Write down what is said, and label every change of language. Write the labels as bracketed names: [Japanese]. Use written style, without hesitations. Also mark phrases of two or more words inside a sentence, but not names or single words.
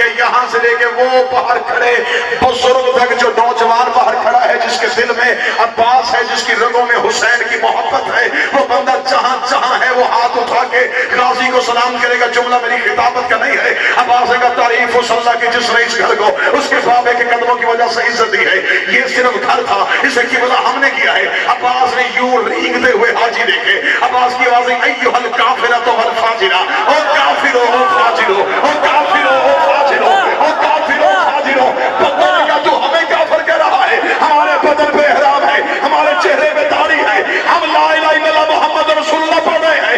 [Urdu] یہاں سے لے کے وہ باہر کھڑے بزرگ تک جو نوجوان باہر کھڑا ہے جس کے دل میں عباس ہے, جس کی رگوں میں حسین کی محبت ہے, وہ بندہ جہاں جہاں ہے وہ ہاتھ اٹھا کے غازی کو سلام کرے گا. جملہ میری خطابت کا نہیں ہے. عباس کا تعریف اس اللہ کی جس نے اس گھر کو اس کے بابے کے قدموں کی وجہ سے عزت دی ہے. یہ صرف گھر تھا, اسے قبلہ ہم نے کیا ہے. عباس نے یوں رینگتے ہوئے حاجی دیکھے. عباس کی آوازیں [Arabic] ایھا الکافرۃ والفاجرہ, [Urdu] او کافرو او فاجرو, او کافرو او فاجرو, او کافرو فاجرو. پتہ نہیں کیا تو ہمیں کافر کہہ رہا ہے. ہمارے بدن پہ احرام ہے, ہمارے چہرے پہ داڑھی ہے, ہم [Arabic] لا الہ الا اللہ محمد رسول اللہ [Urdu] پڑھ رہے ہیں.